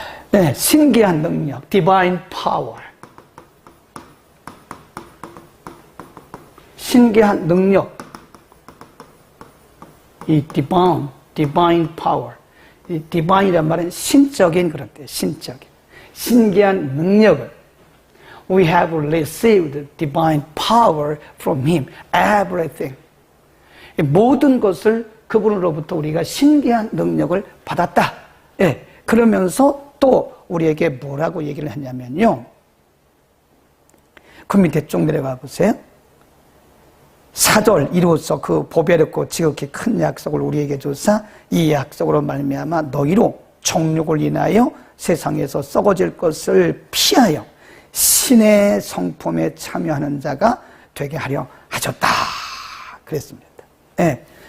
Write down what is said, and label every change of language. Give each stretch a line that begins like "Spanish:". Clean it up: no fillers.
Korean: 네, 신기한 능력, divine power. 신기한 능력, 이 divine power. 이 divine이란 말은 신적인 그런 뜻, 신적인. 신기한 능력을
English: We have received divine power from Him. Everything.
Korean: 모든 것을 그분으로부터 우리가 신기한 능력을 받았다. 예, 그러면서 또 우리에게 뭐라고 얘기를 했냐면요. 그 밑에 쭉 내려가 보세요. 4절 이로써 그 보배롭고 지극히 큰 약속을 우리에게 주사 이 약속으로 말미암아 너희로 정욕을 인하여 세상에서 썩어질 것을 피하여 신의 성품에 참여하는 자가 되게 하려 하셨다 그랬습니다. 네.